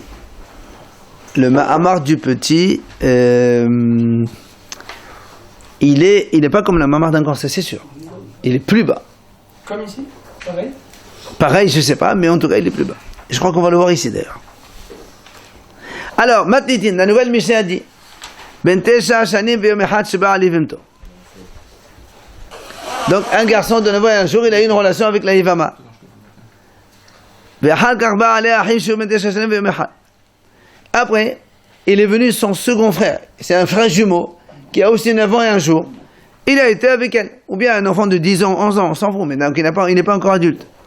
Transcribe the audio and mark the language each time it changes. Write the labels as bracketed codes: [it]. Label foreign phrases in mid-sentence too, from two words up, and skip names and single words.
[fr] Le Mahamar du petit, il est pas comme le Mahamar d'un grand, ça c'est sûr. Il est plus bas. Comme ici? Pareil? Pareil, je sais pas, mais en tout cas, il est plus bas. Je crois qu'on va le voir ici d'ailleurs. Alors, Matnitin, la nouvelle Mishnah a dit [he] בן תשע שנים ויום אחד שבא על יבמתו. [fr] Donc un garçon de 9 ans et un jour, il a eu une relation avec la Yivama. Après, il est venu son second frère, c'est un frère jumeau, qui a aussi 9 ans et un jour. Il a été avec elle, ou bien un enfant de 10 ans, 11 ans, on s'en fout, mais donc il n'est pas encore adulte.